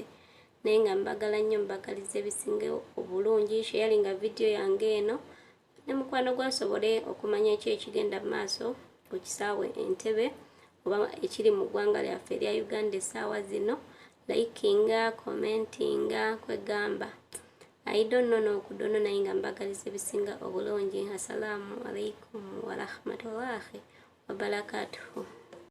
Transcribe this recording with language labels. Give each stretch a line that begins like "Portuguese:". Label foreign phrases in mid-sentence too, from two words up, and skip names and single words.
Ganda: Naye nga mbagala nnyo, mbagaliza ebisinga obulungi. Sharinga video yange eno ne mukwano gwasobole okumanya eki ekigenda mu maaso ku kisaawe Entebbe oba ekiri mu ggwanga lyaffe erya Uganda essaawa zino. Likinga, commentinga, kwegamba
English: I don't know
Ganda: n'okudono, naye nga mbagaliza ebisinga obulungi.
Arabic: السلام عليكم ورحمة الله وبركاته.